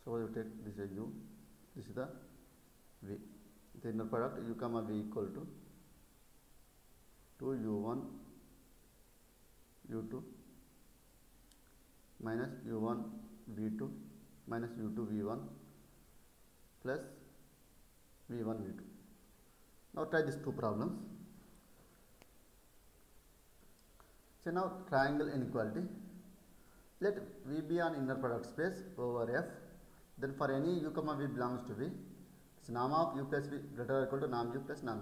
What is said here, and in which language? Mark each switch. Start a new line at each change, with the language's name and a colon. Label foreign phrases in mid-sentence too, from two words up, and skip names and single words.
English: take this is u, this is the v. The inner product u comma v equal to 2u1 u2 minus u1 v2 minus u2 v1 plus v1 v2. Now try these two problems. So now triangle inequality. Let V be an inner product space over F. Then for any u comma v belongs to V, it's norm of u plus v greater or equal to norm u plus norm v.